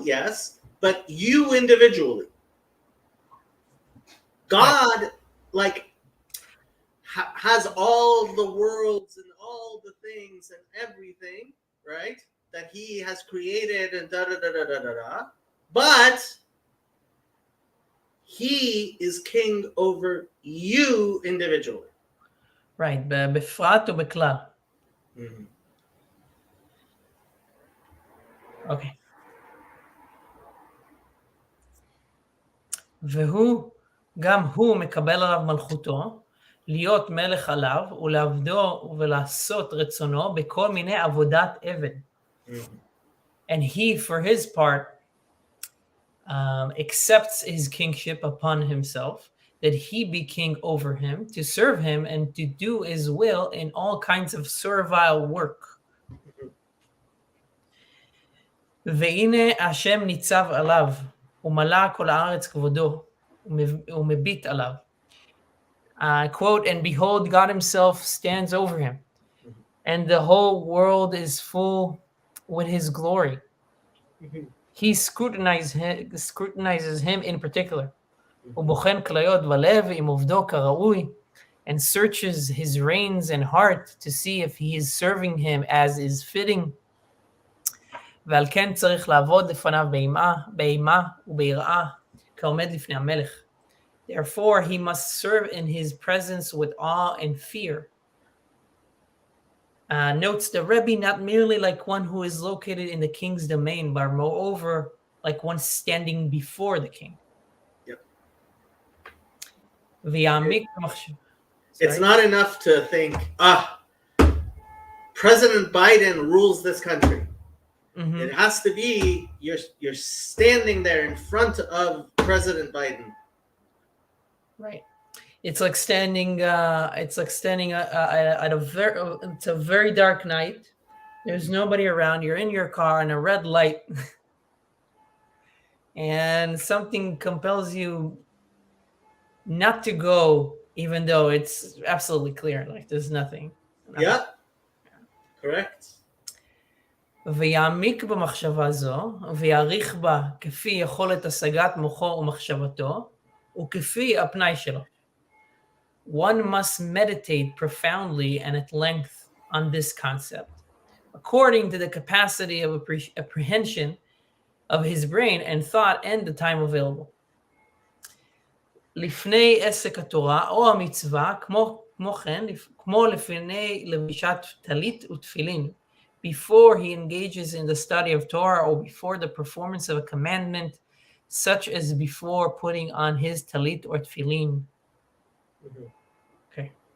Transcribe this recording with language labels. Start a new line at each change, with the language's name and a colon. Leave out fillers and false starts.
English: Yes, but you individually, God, has all the worlds and all the things and everything, right? That He has created and da da da da da da da. But He is king over you individually. Right,
Hebrew: בפרט ובכלל.
English: אוקיי.
Hebrew: והוא, גם הוא מקבל עליו מלכותו, להיות מלך עליו, ולעבדו ולעשות רצונו בכל מיני עבודת עבד.
English: And he, for his part, accepts his kingship upon himself, that he be king over him, to serve him and to do his will in all kinds of servile work.
Hebrew: והנה השם ניצב עליו, ומלא כל הארץ כבודו, ומביט עליו.
English: Quote, and behold, God himself stands over him, and the whole world is full with his glory. He scrutinizes him in particular.
Hebrew: ובוחן כליות ולב עם עובדו כראוי,
English: and searches his reins and heart to see if he is serving him as is fitting.
Hebrew: ועל כן צריך לעבוד לפניו באימה וביראה, כעומד לפני המלך.
English: Therefore, he must serve in his presence with awe and fear. Notes the Rebbe not merely like one who is located in the king's domain, but moreover like one standing before the king. Yep. It's not enough to think, President Biden rules this country. Mm-hmm. It has to be you're standing there in front of President Biden. Right. It's like standing at it's a very dark night. There's nobody around. You're in your car in a red light. And something compels you not to go, even though it's absolutely clear. Like there's nothing. Yeah. Correct.
Hebrew: ויעמיק במחשבה זו, ויעריך בה כפי יכולת השגת מוחו ומחשבתו, וכפי הפנאי שלו.
English: One must meditate profoundly and at length on this concept, according to the capacity of apprehension of his brain and thought and the time available.
Hebrew: לפני עסק התורה או המצווה, כמו כן, כמו לפני לבישת טלית ותפילין,
English: before he engages in the study of Torah or before the performance of a commandment, such as before putting on his talit or tefillin. Mm-hmm. Okay.